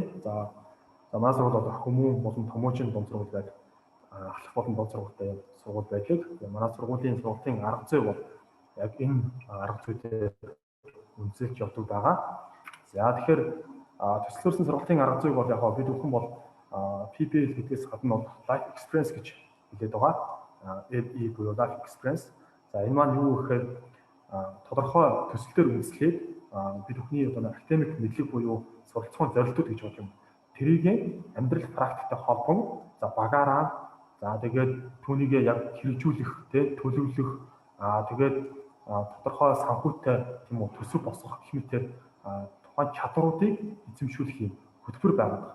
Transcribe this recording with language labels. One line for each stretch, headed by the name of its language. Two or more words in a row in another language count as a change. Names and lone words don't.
Mongolian: За манай сургууль одоо хүмүүн болон томоочийн дунд сургууль байдаг. Ахлах болон дунд сургуультай сургууль байдаг. Манай сургуулийн арга зүй бол яг энэ арга зүйтэй үнэлж явдаг байгаа. За тэгэхээр төсөлсөн сургуулийн арга зүйг бол яг бид бүхэн бол PBL гэдгээс гадна бол
English: life experience
Mongolian: гэж хэлээд байгаа. LE буюу
English: life experience.
Mongolian: За энэ маань юу гэхээр тодорхой төсөл төр үндэслээд бид бүхний одоо академик мэдлэг буюу суралцсан зорилтууд гэж бодож юм. Тэрийг амьдрал практиктэй холбон за багаараа за тэгээд түүнийг яг хэрэгжүүлэх төлөвлөх тэгээд тодорхой санхүүтэй тийм үү төсөв босгох гэх мэт тухайн чадруудыг эзэмшүүлэх юм хөтөлбөр байдаг.